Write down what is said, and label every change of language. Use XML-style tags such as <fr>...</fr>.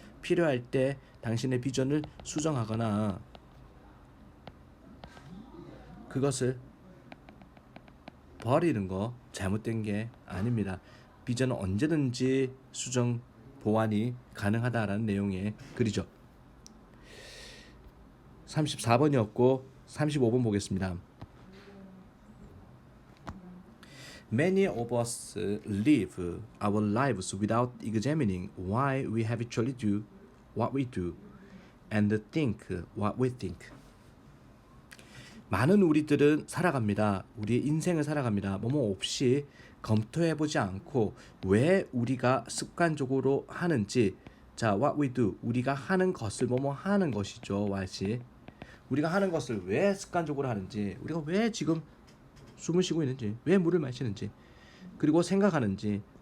<ko>필요할 때 당신의 비전을 수정하거나 그것을 버리는 거 잘못된 게 아닙니다. 비전은 언제든지 수정 보완이 가능하다라는 내용의 글이죠. 34번이었고 35번 보겠습니다.</ko> <en>Many of us live our lives without examining why we habitually do what we do and think what we think.</en> <ko>많은 우리들은 살아갑니다. 우리의 인생을 살아갑니다. 뭐뭐 없이 검토해보지 않고 왜 우리가 습관적으로 하는지. 자,</ko> <en>what we do,</en> <ko>우리가 하는 것을 뭐뭐 하는 것이죠. what이 우리가 하는 것을 왜 습관적으로 하는지, 우리가 왜 지금 숨을 쉬고 있는지, 왜 물을 마시는지, 그리고 생각하는지.</ko>